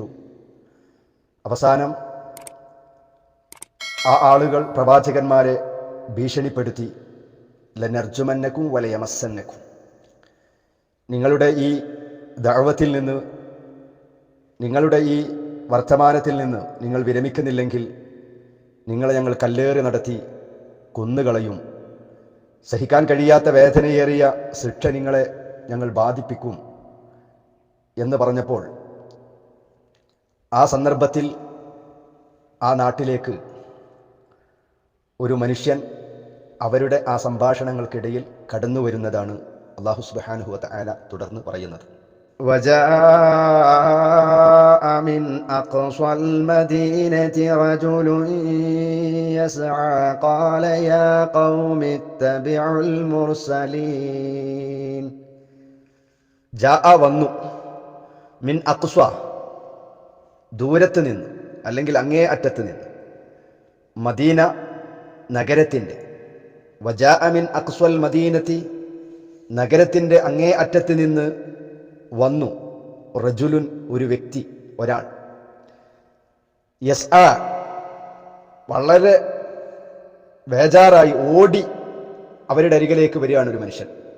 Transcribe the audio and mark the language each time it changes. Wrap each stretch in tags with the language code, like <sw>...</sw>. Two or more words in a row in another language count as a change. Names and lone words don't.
<ml>അവസാനം ആ ആളുകൾ പ്രവാചകന്മാരെ ഭീഷണിപ്പെടുത്തി,</ml> <ar>لنرجمنكم وليمسنكم,</ar> <ml>നിങ്ങളുടെ ഈ ദഅവത്തിൽ നിന്ന്, നിങ്ങളുടെ ഈ വർത്തമാനത്തിൽ നിന്ന് നിങ്ങൾ വിരമിക്കുന്നില്ലെങ്കിൽ നിങ്ങളെ ഞങ്ങൾ കല്ലേറി നടത്തി കൊന്നുകളയും, സഹിക്കാൻ കഴിയാത്ത വേദനയേറിയ ശിക്ഷ നിങ്ങളെ ഞങ്ങൾ ബാധിപ്പിക്കും എന്ന് പറഞ്ഞപ്പോൾ ആ സന്ദർഭത്തിൽ ആ നാട്ടിലേക്ക് ഒരു മനുഷ്യൻ അവരുടെ ആ സംഭാഷണങ്ങൾക്കിടയിൽ കടന്നു വരുന്നതാണ് അല്ലാഹു</ml> <ar>سبحانه وتعالى</ar> <ml>തുടർന്ന് പറയുന്നത്.</ml> <ar>وجاء من أقصى المدينة رجل يسعى قال يا قوم اتبعوا المرسلين.</ar> <ml>ജാഅ വന്നു,</ml> <ar>من أقصى</ar> <ml>ദൂരത്ത് നിന്ന് അല്ലെങ്കിൽ അങ്ങേ അറ്റത്ത് നിന്ന്, മദീന നഗരത്തിൻ്റെ,</ml> <ar>وجاء من أقصى المدينة</ar> <ml>നഗരത്തിൻ്റെ അങ്ങേ അറ്റത്ത് നിന്ന് വന്നു, റജുലുൻ ഒരു വ്യക്തി, ഒരാൾ, യസ്ആ വളരെ ബേജാറായി ഓടി അവരുടെ അരികിലേക്ക് വരികയാണ് ഒരു മനുഷ്യൻ.</ml>